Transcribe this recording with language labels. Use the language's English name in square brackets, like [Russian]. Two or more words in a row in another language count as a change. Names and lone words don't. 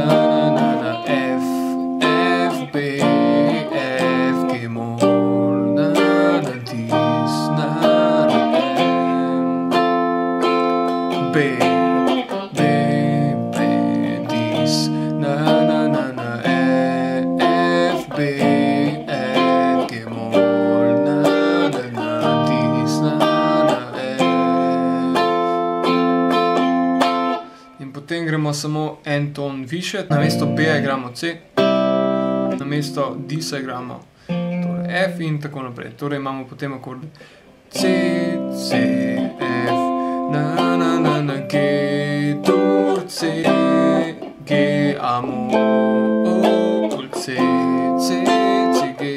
[Slovenian] na na F, F, B, F, G-mol, na na dis, na na M, B, B, B, dis, na na na na F, B, F, G-mol, na na na dis, na na M. In potem gremo samo en ton više, namesto B-ja igramo C, namesto disa igramo torej F in tako naprej. Torej imamo potem akorde C, C, F, na na na na G, dur, C, G, A-mol, C, C, C, G.